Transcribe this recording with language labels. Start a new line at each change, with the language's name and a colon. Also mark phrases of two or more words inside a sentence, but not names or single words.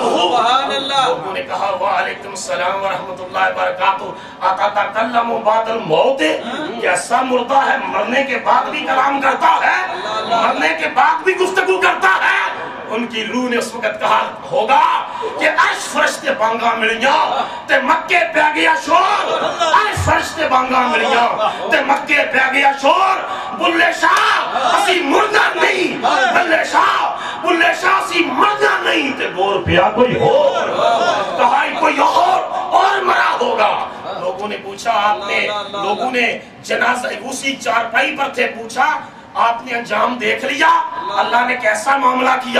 Urdu: لوگوں نے کہا
Arabic: وعلیکم السلام ورحمت اللہ وبرکاتہ. اتتکلم بعد الموت,
Urdu: کیسا مردہ ہے, مرنے کے بعد بھی کلام کرتا ہے, مرنے کے بعد بھی گفتگو کرتا ہے. ان کی روح نے اس وقت کہا ہوگا کہ
Punjabi: عرش فرشتے بانگا ملیاں تے مکے پہ گیا شور، عرش فرشتے بانگا ملیاں تے مکے پہ گیا شور، بلے شاہ اسی مردہ نہیں، بلے شاہ اسی مردہ نہیں تے گور پیا کوئی اور،
Urdu: کہا کوئی اور مرا ہوگا۔ لوگوں نے پوچھا لوگوں نے جنازہ اسی چارپائی پر تھے، پوچھا آپ نے انجام دیکھ لیا، اللہ نے کیسا معاملہ کیا؟